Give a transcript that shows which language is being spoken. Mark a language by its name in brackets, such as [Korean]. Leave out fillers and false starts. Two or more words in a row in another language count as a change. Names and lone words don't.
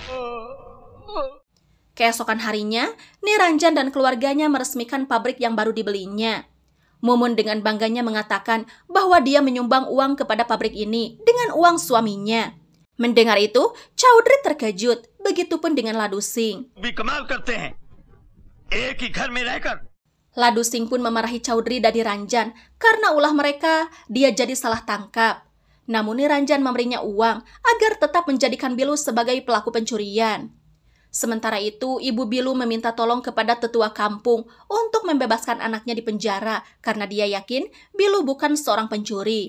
[Indonesian] Keesokan harinya, Niranjan dan keluarganya meresmikan pabrik yang baru dibelinya. Mumun dengan bangganya mengatakan bahwa dia menyumbang uang kepada pabrik ini dengan uang suaminya. Mendengar itu, Chaudhry terkejut, begitupun dengan Ladu Singh. [Hindi] भी कमाल करते हैं एक ही घर में रहकर। [Indonesian] Ladu Singh pun memarahi Chaudhry dan Niranjan karena ulah mereka dia jadi salah tangkap. Namun Niranjan memberinya uang agar tetap menjadikan Bilu sebagai pelaku pencurian. Sementara itu, Ibu Bilu meminta tolong kepada tetua kampung untuk membebaskan anaknya di penjara karena dia yakin Bilu bukan seorang pencuri.